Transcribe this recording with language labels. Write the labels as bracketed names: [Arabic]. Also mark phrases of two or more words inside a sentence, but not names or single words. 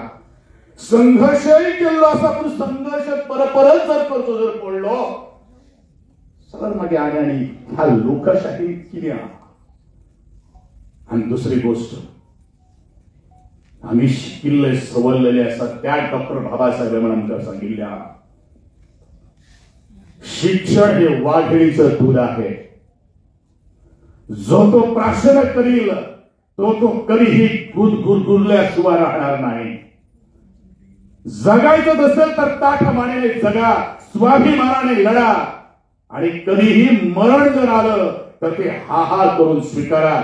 [Konkani] संघर्षही केल्लो आसा पूण संघर्ष परत जर करचो जर पडलो जाल्यार मागीर आनी ह्या लोकशाही कितें आहा. आणि दुसरी गोष्ट आम्ही शिकिल्ले सवरलेले आसा त्या डॉक्टर बाबासाहेबांनी आमकां सांगिल्लें आहा. [Marathi] शिक्षण हे वाघिणीचं दूध आहे. जो तो प्राशन करील तो कधीही दूध गुरगुरल्याशिवाय राहणार नाही. जगायचं असेल तर ताठमानेने जगा, स्वाभिमानाने लढा आणि कधीही मरण जर आलं तर ते हा करून स्वीकारा.